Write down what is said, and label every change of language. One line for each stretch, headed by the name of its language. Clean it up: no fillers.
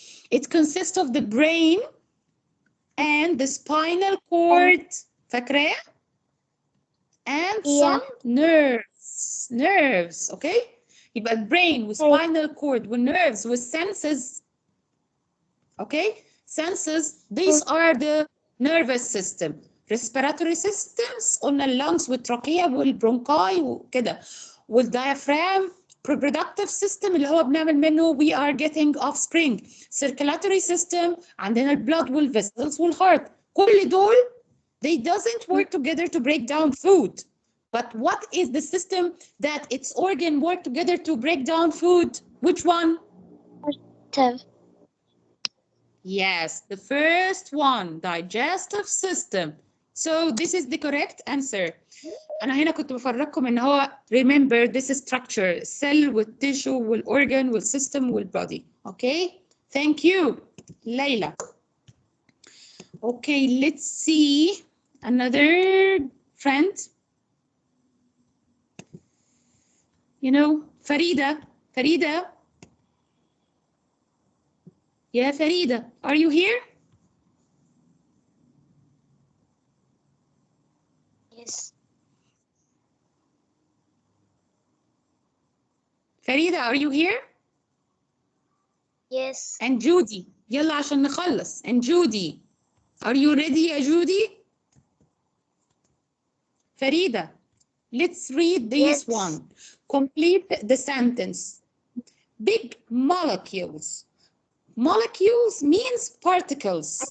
English: It consists of the brain and the spinal cord.
Arabic: فاكراه؟
English: And some nerves. Okay?
Arabic: يبقى البرين والspinal cord والnerves والsenses.
English: Okay? Senses, these are the nervous system.
Arabic: Respiratory systems قلنا اللنجز والتراكية والبرونكاي وكده.
English: والdiaphragm reproductive system
Arabic: اللي هو بنعمل منه
English: we are getting offspring. Circulatory system
Arabic: عندنا البلد
English: والvessels والheart.
Arabic: كل دول
English: they doesn't work together to break down food. But what is the system that its organ work together to break down food? Which one? Yes, the first one, digestive system. So this is the correct answer.
Arabic: أنا هنا كنت بفرجكم إن هو
English: remember this structure cell والtissue والorgan والsystem والbody. Okay, thank you, Layla. Okay, let's see another friend. You know, Farida. Yeah, Farida, are you here? Yes. Farida, are you here? Yes.
Arabic: And Judy, يلا عشان نخلص.
English: And Judy, are you ready يا Judy? Farida, let's read this one. Complete the sentence. Big molecules molecules means particles.